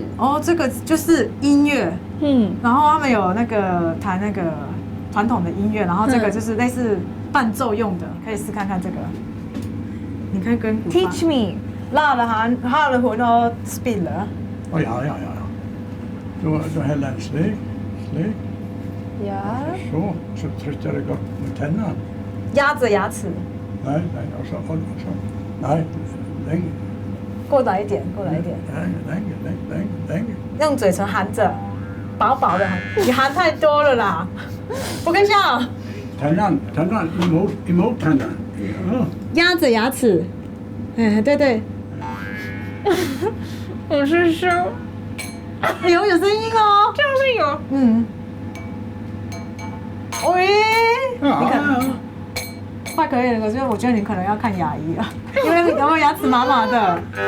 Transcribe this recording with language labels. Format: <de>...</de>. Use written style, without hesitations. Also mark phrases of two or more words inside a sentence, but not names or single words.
<zh>这个就是音乐，然后他们有那个弹那个传统的音乐，然后这个就是类似伴奏用的，可以试看看这个。你可以跟</zh> <en>Teach me，</en> <zh>拉了魂都 speed 了。</zh> <no>Ja. Du heller en slik. Ja. Så trykker jeg godt med tennene.</no> <zh>压着牙齿。</zh> <no>Nei, og så. Nei, lenge.</no> <zh>过来一点。</zh> <no>Lenge.</no> <zh>用嘴唇含着，薄薄的含，你含太多了啦。不跟笑。</zh> <no>Tennene imot tennene.</no> <zh>压着牙齿。对。我是说，有声音哦，这样是有。喂，</zh> <no>Ja.</no> <zh>快可以了，可是我觉得你可能要看牙医了，因为然后牙齿麻麻的。</zh>